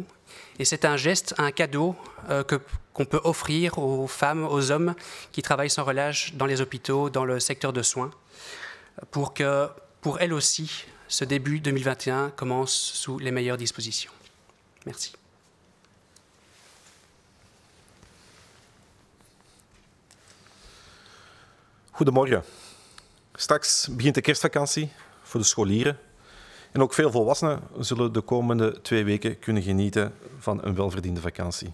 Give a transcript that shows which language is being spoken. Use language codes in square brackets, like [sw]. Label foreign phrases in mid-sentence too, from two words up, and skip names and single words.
[fr] Et c'est un geste, un cadeau qu'on peut offrir aux femmes, aux hommes qui travaillent sans relâche dans les hôpitaux, dans le secteur de soins, pour que, pour elles aussi, ce début 2021 commence sous les meilleures dispositions. Merci. [nl] Goedemorgen. Straks begint de kerstvakantie voor de scholieren. En ook veel volwassenen zullen de komende 2 weken kunnen genieten van een welverdiende vakantie.